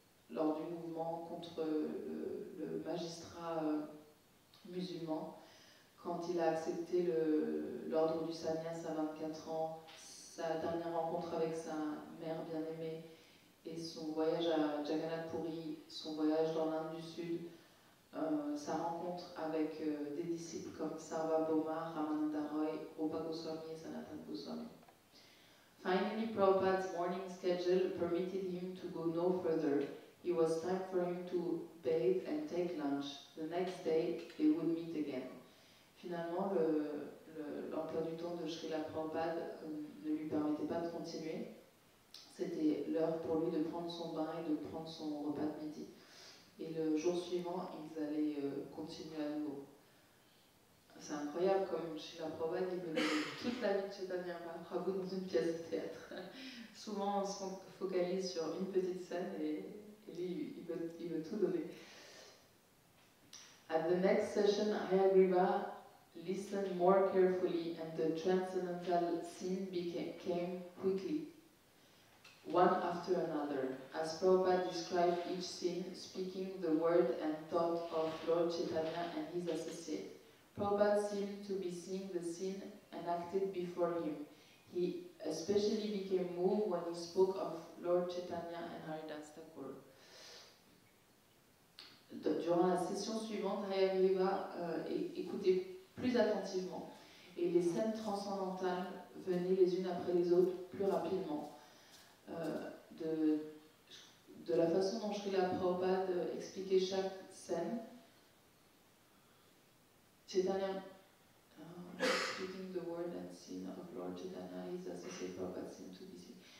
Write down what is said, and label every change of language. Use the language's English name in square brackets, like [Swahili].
[French] lors du mouvement contre le magistrat musulman, quand il a accepté l'ordre du sannyas à 24 ans, sa dernière rencontre avec sa mère bien-aimée et son voyage à Jagannath Puri, son voyage dans l'Inde du Sud, sa rencontre avec des disciples comme Sarvabhauma, Ramananda Roy, Rupa Goswami et Sanatan Goswami. [English] Finally, Prabhupada's morning schedule permitted him to go no further. It was time for him to bathe and take lunch. The next day, they would meet again. [French] Finalement, l'emploi du temps de Srila Prabhupada ne lui permettait pas de continuer. C'était l'heure pour lui de prendre son bain et de prendre son repas de midi. Et le jour suivant, ils allaient continuer à nouveau. C'est incroyable comme Srila Prabhupada, il peut donner toute la vie de Chaitanya Mahaprabhu dans une pièce de théâtre. Souvent, on se focalise sur une petite scène et lui, il veut tout donner. [English] At the next session, Hayagriva listened more carefully and the transcendental scene came quickly, one after another, as Prabhupada described each scene, speaking the word and thought of Lord Chaitanya and his associate. Prabhupada seemed to be seeing the scene enacted before him. He especially became moved when he spoke of Lord Chaitanya and Haridas Thakur. [French] Durant la session suivante, Hayagriva écoutait plus attentivement et les scènes transcendantales venaient les unes après les autres plus rapidement. De la façon dont Srila Prabhupada expliquait chaque scène, [English] Chaitanya, speaking the word and scene of Lord Chaitanya, his associate Prabhupada seemed to be seen.